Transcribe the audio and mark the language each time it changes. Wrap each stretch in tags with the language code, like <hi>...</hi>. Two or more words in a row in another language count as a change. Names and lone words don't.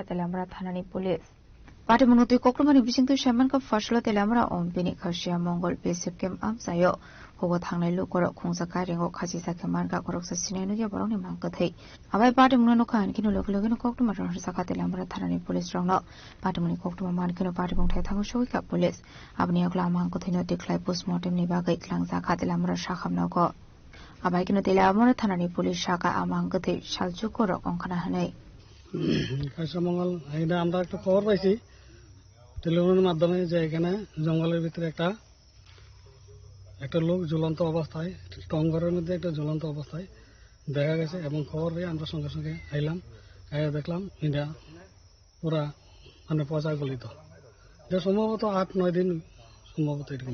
<trp>Telamra Thanani Police Party Munuti Koktumani Bisingtu Shaman Ka Fashlo Telamra Ombini Khashia Mongol BSF Kem Amsayo Hugo Thangnai Lukoro Khungsa Kairingo Khajizak Manka Khorok Sinenuge Borogni Mangkatei Abai Party Munano Khan Kino Lokologino Koktuma Saka Telamra Thanani Police Rongno Party Muni Koktuma Mankino Party Mungthai Thangshoka Police Abni Agla Mangkatino Declare Postmortem ni bagai klangsa khatilamra shakhamnago abaikino telamra thanani police shaka amangate saljuko rokongkhana hanai</trp> <bn>কাশমঙ্গল এটা আমরা একটা খবর পাইছি টেলিফোনের মাধ্যমে যে এখানে জঙ্গলের ভিতরে একটা লোক ঝুলন্ত অবস্থায় টঙ্গরের মধ্যে একটা ঝুলন্ত অবস্থায় দেখা গেছে এবং খবর পেয়ে আমরা সঙ্গে সঙ্গে আইলাম আইয়া দেখলাম এটা পুরা মানে পচা গলিত এটা সম্ভবত 8-9 দিন সম্ভবত এরকম</bn>